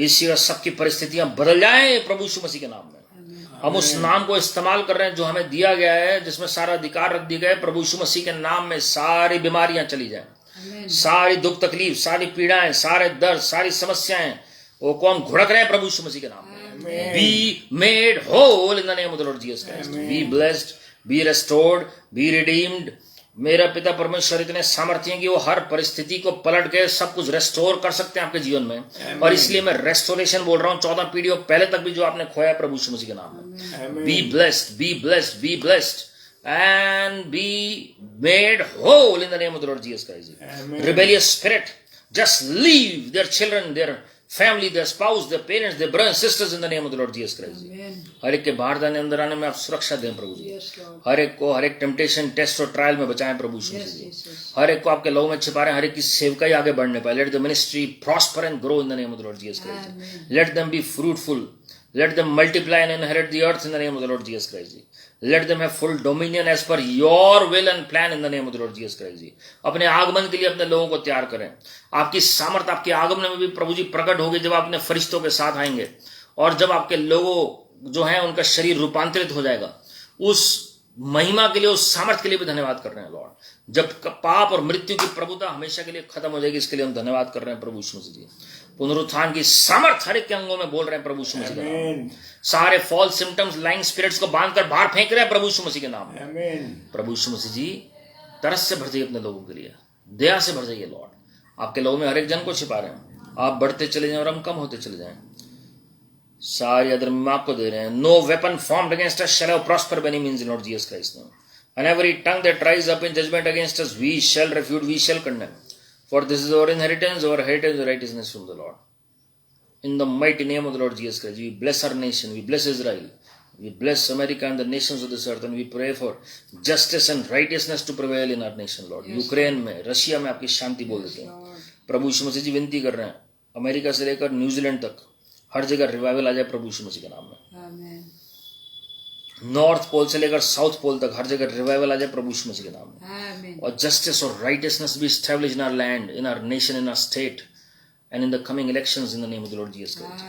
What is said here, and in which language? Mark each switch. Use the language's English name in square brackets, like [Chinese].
[Hindi] इसी सबकी परिस्थितियां बदल जाए प्रभु यीशु मसीह के नाम में। हम उस नाम को इस्तेमाल कर रहे हैं जो हमें दिया गया है, जिसमें सारा अधिकार रख दिया गया है। प्रभु यीशु मसीह के नाम में सारी बीमारियां चली जाएं, सारी दुख तकलीफ, सारी पीड़ाएं, सारे दर्द, सारी समस्याएं वो कौन घुड़क रहे हैं प्रभु यीशु मसीह के नाम में। [English] Be made whole in the name of the Lord Jesus Christ. Be blessed, be restored, be redeemed. [Hindi] मेरा पिता परमेश्वर इतने सामर्थ्य हैं कि वो हर परिस्थिति को पलट के सब कुछ रेस्टोर कर सकते हैं आपके जीवन में, और इसलिए मैं रेस्टोरेशन बोल रहा हूँ 14 पीढ़ियों पहले तक भी जो आपने खोया प्रभु यीशु मसीह के नाम में। [English] Be blessed, be blessed, be blessed and be made whole in the name of the Lord Jesus Christ. Rebellious spirit, just leave their children, their family, their spouse, their parents, their brothers and sisters in the name of the Lord Jesus Christ. Amen. [Hindi] हर एक के बाहर जाने अंदर आने में आप सुरक्षा दें प्रभु जी. [English] Yes, Lord. [Hindi] हर एक को हर एक टेम्पटेशन, टेस्ट और ट्रायल में बचाएं प्रभु यीशु [English] Yes, [Hindi] मसीह जी. [English] yes, yes. [Hindi] हर एक को आपके लहू में छिपा रहे हैं, हर एक की सेवकाई आगे बढ़ने पाए. [English] Let the ministry prosper and grow in the name of the Lord Jesus Christ. Amen. Let them be fruitful. Let them multiply and inherit the earth in the name of the Lord Jesus Christ. Let them have full dominion as per your will and plan in the name of the Lord Jesus Christ. [Hindi] अपने आगमन के लिए अपने लोगों को तैयार करें. आपकी सामर्थ आपके आगमन में भी प्रभु जी प्रकट होगी जब आप अपने फरिश्तों के साथ आएंगे और जब आपके लोगों जो हैं उनका शरीर रूपांतरित हो जाएगा. उस महिमा के लिए, उस सामर्थ के लिए भी धन्यवाद कर रहे हैं लॉर्ड. जब पाप और मृत्यु की प्रभुता हमेशा के लिए खत्म हो जाएगी, इसके लिए हम धन्यवाद कर रहे हैं प्रभु यीशु मसीह जी. पुनरुत्थान की सामर्थ हर एक के अंगों में बोल रहे हैं प्रभु यीशु मसीह के नाम. सारे फॉल्स सिम्टम्स, लाइंग स्पिरिट्स को बांधकर बाहर फेंक रहे हैं प्रभु यीशु मसीह के नाम में. प्रभु यीशु मसीह जी तरस से भर जाइए अपने लोगों के लिए, दया से भर जाइए लॉर्ड. आपके लोगों में हर एक जन को छिपा रहे हैं. आप बढ़ते चले जाएं और हम कम होते चले जाएं. सारी अदर में आपको दे रहे हैं. [English] No weapon formed against us shall prosper by any means in Lord Jesus Christ name. And every tongue that rise up in judgment against us, we shall refute, we shall condemn. For this is our inheritance, our heritage, and righteousness from the Lord. In the mighty name of the Lord Jesus Christ, we bless our nation, we bless Israel, we bless America and the nations of this earth, and we pray for justice and righteousness to prevail in our nation, Lord. [Hindi] Yes, Ukraine में, Russia में आपकी शांति बोल देते हैं. प्रभु यीशु मसीह जी विनती कर रहे हैं, अमेरिका से लेकर न्यूजीलैंड तक हर जगह रिवाइवल आ जाए प्रभु यीशु मसीह के नाम में. [English] Amen. [Hindi] नॉर्थ पोल से लेकर साउथ पोल तक हर जगह रिवाइवल आ जाए प्रभु यीशु मसीह के नाम में. [English] Amen. और justice और righteousness भी establish in our land, in our nation, in our state and in the coming elections in the name of the Lord Jesus Christ.